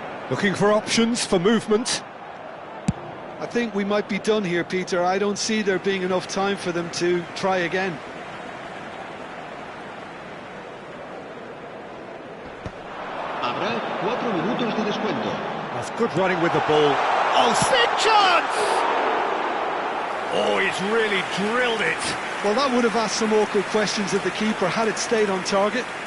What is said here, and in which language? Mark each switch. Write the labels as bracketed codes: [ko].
[en] Looking for options for movement. think we might be done here, Peter. I don't see there being enough time for them to try again. [es] Habrá 4 minutos de descuento. [en] That's good running with the ball. Oh, big chance! Oh, he's really drilled it. Well, that would have asked some awkward questions of the keeper had it stayed on target.